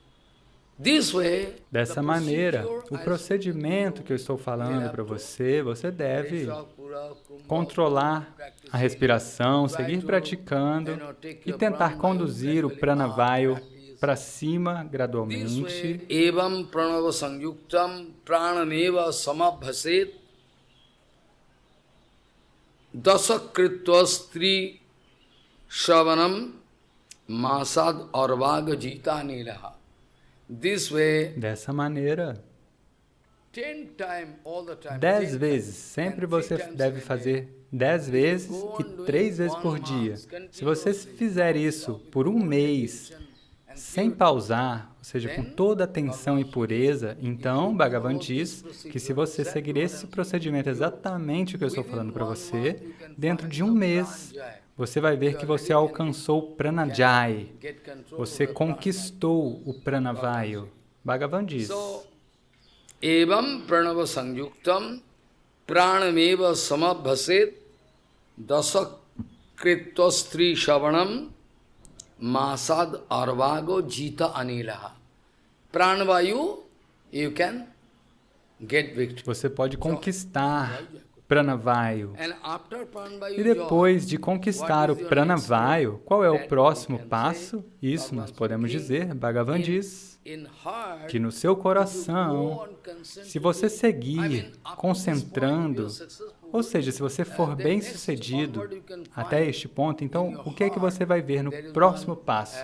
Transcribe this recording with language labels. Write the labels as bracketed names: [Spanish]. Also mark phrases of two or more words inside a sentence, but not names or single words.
[Portuguese] Dessa maneira, o procedimento que eu estou falando para você, você deve controlar a respiração, seguir praticando e tentar conduzir o pranavayu para cima gradualmente. [Sanskrit] Evam pranava sangyuktam pranameva samabhaset dasakritvastri shavanam masad arvaga jita nilaha. [Portuguese] Dessa maneira, 10 vezes, sempre você deve fazer 10 vezes e 3 vezes por dia. Se você fizer isso por um mês, sem pausar, ou seja, com toda a atenção e pureza, então Bhagavan diz que se você seguir esse procedimento exatamente o que eu estou falando para você, dentro de um mês, você vai ver que você alcançou o Pranajai. Você conquistou o Pranavayu. Bhagavan diz: [Sanskrit] Evam pranava sangyuktam pranameva samabhaset dasakritvastri shavanam masad arvago jita anilaha. [English] Pranavayu, you can get victory. [Portuguese] Você pode conquistar Pranavayu. E depois de conquistar o Pranavayu, qual é o próximo passo? Isso nós podemos dizer, Bhagavan diz, que no seu coração, se você seguir concentrando, ou seja, se você for bem-sucedido até este ponto, então o que é que você vai ver no próximo passo?